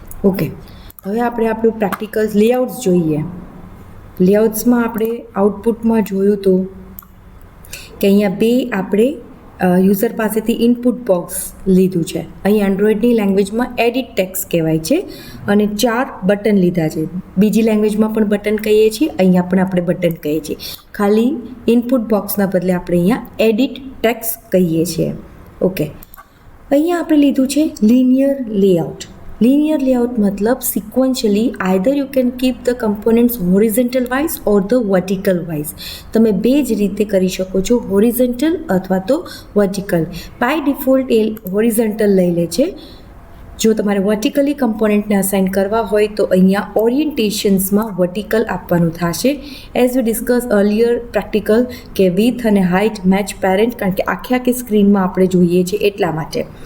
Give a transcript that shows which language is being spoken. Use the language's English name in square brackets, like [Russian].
[Gujarati] Okay, હવે આપણે આપણું પ્રેક્ટિકલ લેઆઉટ્સ જોઈએ. લેઆઉટ્સમાં આપણે આઉટપુટમાં જોયું હતું કે અહીંયા 2 આપણે યુઝર પાસેથી ઇનપુટ બોક્સ લીધું છે. અહીં એન્ડ્રોઈડની લેંગ્વેજમાં એડિટ ટેક્સ્ટ કહેવાય છે, અને 4 બટન લીધા છે. બીજી લેંગ્વેજમાં પણ બટન કહીએ છીએ, અહીંયા પણ આપણે બટન કહીએ છીએ. ખાલી ઇનપુટ બોક્સના બદલે આપણે અહીંયા એડિટ ટેક્સ્ટ કહીએ છીએ. ઓકે, અહીંયા આપણે લીધું છે લિનિયર લેઆઉટ. [English] Linear layout [Gujarati] મતલબ [English] sequentially either you can keep the components horizontal wise or the vertical wise. [Gujarati] તમે બે જ રીતે કરી શકો છો, horizontal અથવા તો vertical. By default A horizontal લઈ લે છે. જો તમારે વર્ટિકલી કમ્પોનન્ટને અસાઇન કરવા હોય તો અહીંયા ઓરિએન્ટેશન્સમાં વર્ટિકલ આપવાનું થશે. એઝ વી ડિસ્કસ અર્લિયર પ્રેક્ટિકલ કે વિથ અને હાઇટ મેચ પેરેન્ટ, કારણ કે આખી સ્ક્રીનમાં આપણે જોઈએ છીએ એટલા માટે.